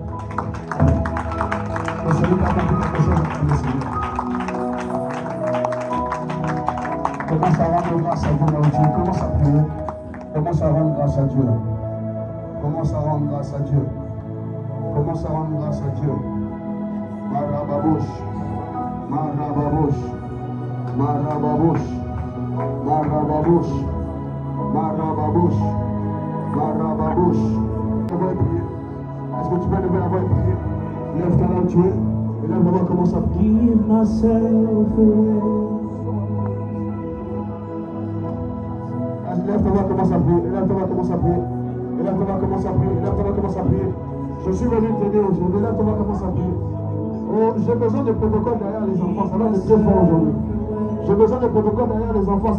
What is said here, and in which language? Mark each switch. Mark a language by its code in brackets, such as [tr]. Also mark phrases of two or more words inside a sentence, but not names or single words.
[fr] Celui qui a compris quelque chose, qui acclame le Seigneur. Commence à rendre grâce à Dieu, mon Dieu. Commence à prier. Commence à rendre grâce à Dieu. Commence à rendre grâce à Dieu. Commence à rendre grâce à Dieu. Marababouche. Marababouche. Marababouche. Marababouche. Marababouche. Barababouche. La voix est priée. Est-ce que tu peux lever la voix et prier? Lève-toi là où tu es. Et là, on va commencer à prier. [en] Give myself away. [fr] Lève-toi, on va commencer à prier. Lève-toi, on va commencer à prier. Lève-toi, on va commencer à prier. Lève-toi, on va commencer à prier. Je suis venu t'aider aujourd'hui. Lève-toi, on va commencer à prier. Oh, j'ai besoin de protocole derrière les enfants. Ça va être très fort aujourd'hui. J'ai besoin de protocole derrière les enfants.